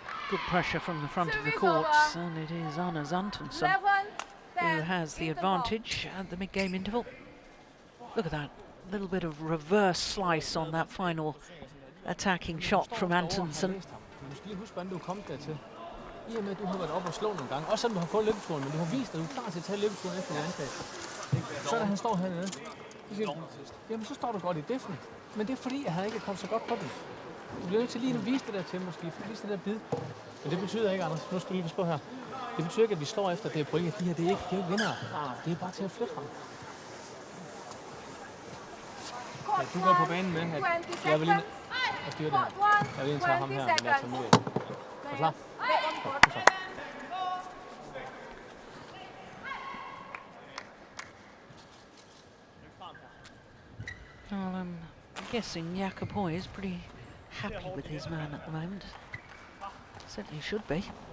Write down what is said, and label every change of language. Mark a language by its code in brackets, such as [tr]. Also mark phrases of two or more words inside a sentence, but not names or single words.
[en] good pressure from the front of the courts, and it is Anders Antonsen who has the advantage at the mid-game interval. Look at that, little bit of reverse slice on that final attacking shot from Antonsen. [da] I og med, at du har været op og slå nogle gange, også selvom du har fået løbeturen, men du har vist, at du er klar til at tage løbeturen efter en angreb. Så da han står hernede, så siger du, jamen så står du godt i defen, men det er fordi, at han ikke er kommet så godt på den. Du bliver nødt til lige at vise det der til måske, vise det der bid. Men det betyder ikke, Anders, nu skal du lige passe på her. Det betyder ikke, at vi slår efter det point, at de her, det er ikke vindere. Det er bare til at flytte ham. Ja, du går på banen med, at jeg vil lige styre det her. Jeg vil lige tage ham her, men jeg tager mod. Er du klar? [en] Well, I'm guessing Jakob Hoy is pretty happy with his man at the moment. Certainly should be.